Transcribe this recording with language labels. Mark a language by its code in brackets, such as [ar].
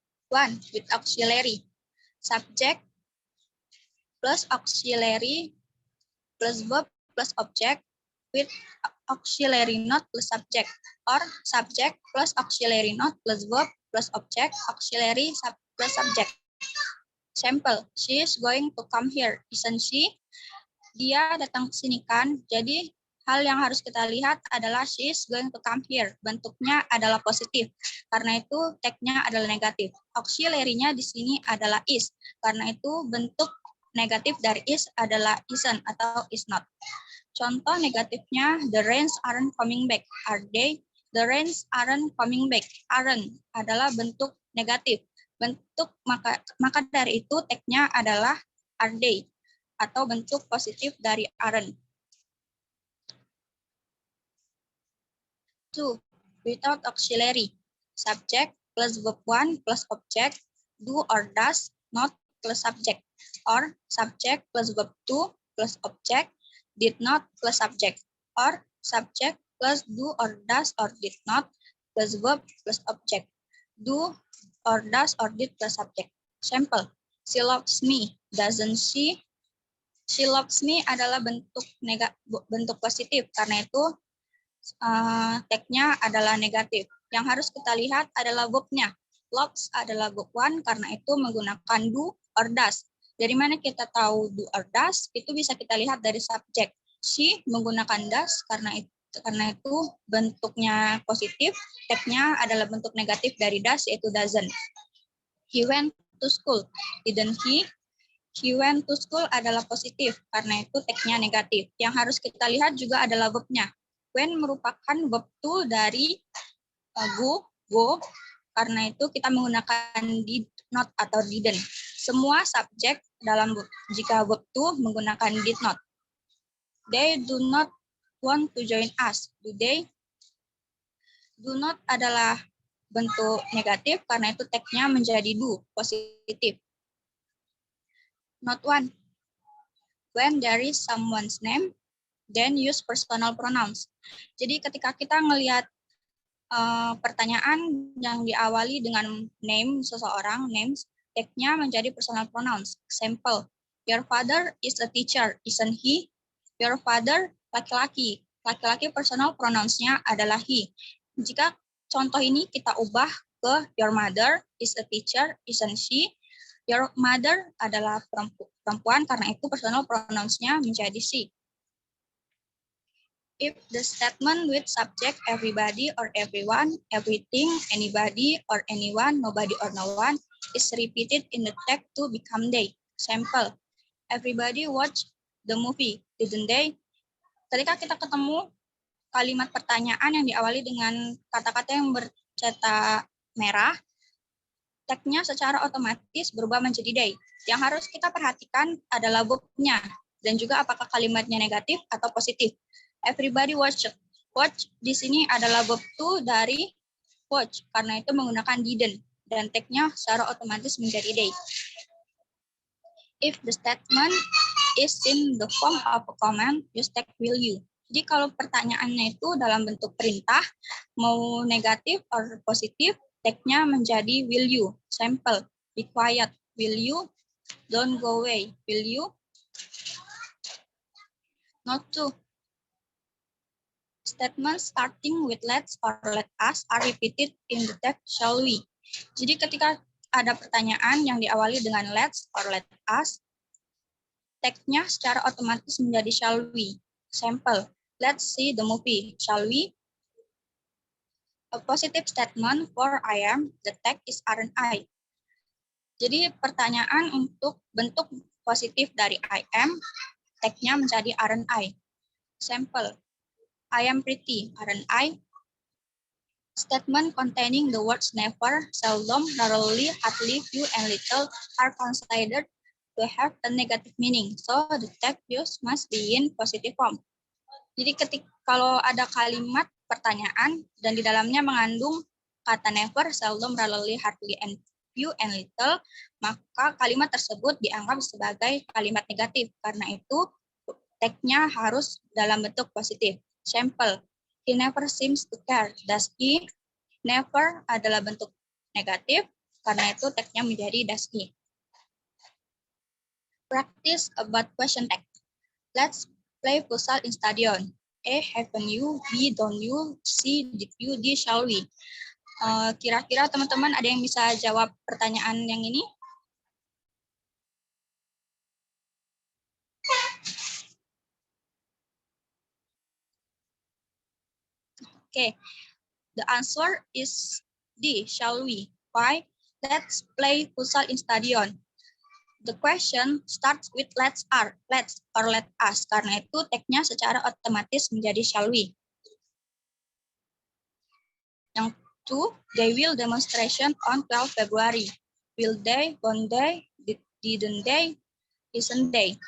[en] One, with auxiliary. Subject plus auxiliary plus verb plus object with auxiliary not plus subject, or subject plus auxiliary not plus verb plus object, auxiliary plus subject. Sample, she is going to come here, isn't she? [id] Dia datang ke sini kan? Jadi hal yang harus kita lihat adalah [en] she is going to come here. [id] Bentuknya adalah positif. Karena itu tagnya adalah negatif. Auxiliary-nya di sini adalah is. Karena itu bentuk negatif dari is adalah isn't atau is not. Contoh negatifnya, [en] the rains aren't coming back. Are they? The rains aren't coming back. [id] Aren't adalah bentuk negatif. Bentuk maka dari itu tagnya adalah are they atau bentuk positif dari aren't. [en] 2. Without auxiliary. Subject plus verb 1 plus object, do or does not plus subject, or subject plus verb 2 plus object, did not plus subject, or subject plus do or does or did not plus verb plus object, do or does or did plus subject. Sample, she loves me, doesn't she? She loves me [id] adalah bentuk positif, karena itu tagnya adalah negatif. Yang harus kita lihat adalah verb-nya. Loves adalah verb 1, karena itu menggunakan do or does. Dari mana kita tahu do or does? Itu bisa kita lihat dari subjek. She menggunakan does, karena itu bentuknya positif. Tagnya adalah bentuk negatif dari does, yaitu doesn't. [en] He went to school, didn't he? He went to school [id] adalah positif, karena itu tagnya negatif. Yang harus kita lihat juga adalah verb-nya. When merupakan verb to dari go, karena itu kita menggunakan did not atau didn't. Semua subjek dalam jika verb to menggunakan did not. [en] They do not want to join us, do they? [id] Do not adalah bentuk negatif, karena itu tagnya menjadi do, positif. [en] Not 1. When there is someone's name, then use personal pronouns. [id] Jadi ketika kita ngelihat pertanyaan yang diawali dengan name seseorang, names, tagnya menjadi personal pronouns. [en] Example, your father is a teacher, isn't he? Your father, [id] laki-laki. Laki-laki personal pronouns-nya adalah he. Jika contoh ini kita ubah ke [en] your mother is a teacher, isn't she? [id] Your mother adalah perempuan, karena itu personal pronouns-nya menjadi she. [en] If the statement with subject everybody or everyone, everything, anybody or anyone, nobody or no one is repeated in the text to become they. Sample, everybody watch the movie, didn't they? [id] Ketika kita ketemu kalimat pertanyaan yang diawali dengan kata-kata yang bercetak merah, tagnya secara otomatis berubah menjadi they. Yang harus kita perhatikan adalah verb-nya dan juga apakah kalimatnya negatif atau positif. [en] Everybody watch. [id] Watch di sini adalah verb to dari watch, karena itu menggunakan didn't, dan tagnya secara otomatis menjadi they. [en] If the statement is in the form of a command, use tag will you. [id] Jadi kalau pertanyaannya itu dalam bentuk perintah, mau negatif atau positif, tagnya menjadi will you. [en] Sample, be quiet, will you? Don't go away, will you? Not to. Statements starting with let's or let us are repeated in the text shall we. [id] Jadi ketika ada pertanyaan yang diawali dengan let's or let us, tagnya secara otomatis menjadi shall we. [en] Sample, let's see the movie, shall we? A positive statement for I am, the tag is aren't I. [id] Jadi pertanyaan untuk bentuk positif dari I am, tagnya menjadi aren't I. [en] Sample, I am pretty, aren't I? Statement containing the words never, seldom, rarely, hardly, few, and little are considered to have a negative meaning, so the tag used must be in positive form. [id] Jadi kalau ada kalimat pertanyaan dan di dalamnya mengandung kata never, seldom, rarely, hardly, and few, and little, maka kalimat tersebut dianggap sebagai kalimat negatif. Karena itu tag-nya harus dalam bentuk positif. [en] Sample, he never seems to care. Does he? [id] Never adalah bentuk negatif, karena itu tag-nya menjadi does he. [en] Practice about question tag. Let's play futsal in stadion. A, haven't you? B, don't you? C, did you? D, shall we? [id] Kira-kira teman-teman ada yang bisa jawab pertanyaan yang ini? [en] Okay, the answer is D, shall we? Why? Let's play futsal in stadion. The question starts with let's or let us. [id] Karena itu tag-nya secara otomatis menjadi shall we. Yang 2, [en] they will demonstration on 12 February. Will they, won't they, didn't they, isn't they?